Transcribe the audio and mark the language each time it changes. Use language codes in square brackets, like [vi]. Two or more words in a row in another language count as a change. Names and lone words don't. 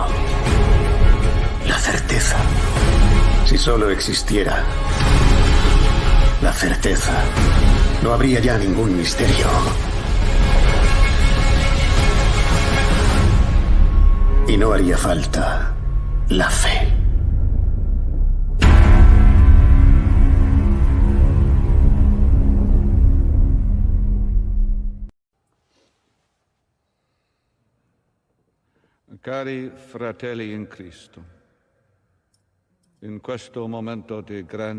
[es] La certeza. Si solo existiera la certeza, no habría ya ningún misterio. Y no haría falta la fe. [it] Cari fratelli in Cristo, in questo momento di